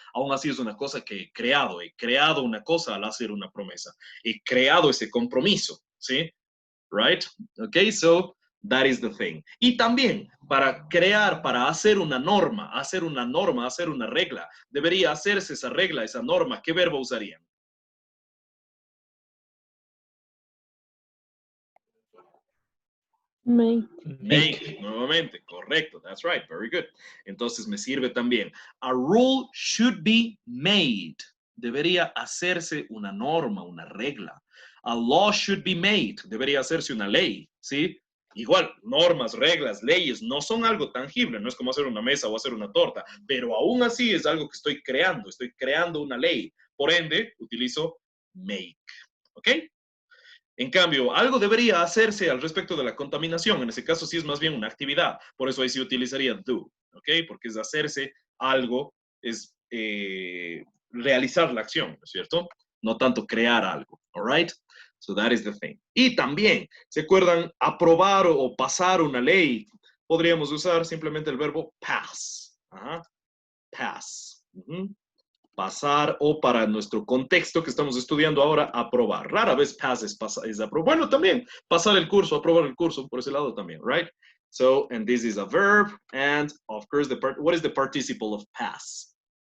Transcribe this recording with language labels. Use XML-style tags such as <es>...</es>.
<es>Aún así es una cosa que he creado una cosa al hacer una promesa. He creado ese compromiso, ¿sí?</es> <en>Right? Okay, so that is the thing.</en> <es>Y también para crear, para hacer una norma, hacer una regla, debería hacerse esa regla, esa norma. ¿Qué verbo usarían?</es> <en>Make,</en> <es>nuevamente, correcto,</es> <en>that's right, very good.</en> <es>Entonces me sirve también.</es> <en>A rule should be made.</en> <es>Debería hacerse una norma, una regla.</es> <en>A law should be made.</en> <es>Debería hacerse una ley, ¿sí? Igual, normas, reglas, leyes no son algo tangible, no es como hacer una mesa o hacer una torta, pero aún así es algo que estoy creando una ley. Por ende, utilizo make, ¿ok? En cambio, algo debería hacerse al respecto de la contaminación. En ese caso sí es más bien una actividad. Por eso ahí sí utilizaría do, ¿ok? Porque es hacerse algo, es realizar la acción, ¿no es cierto? No tanto crear algo,</es> <en>all right? So that is the thing.</en> <es>Y también, ¿se acuerdan? Aprobar o pasar una ley. Podríamos usar simplemente el verbo pass. Ajá. Pass. Pasar, o para nuestro contexto que estamos estudiando ahora, aprobar. Rara vez pass es aprobar. Bueno, también pasar el curso, aprobar el curso, por ese lado también, right?</es> <en>So, and this is a verb, and of course, what is the participle of pass?</en>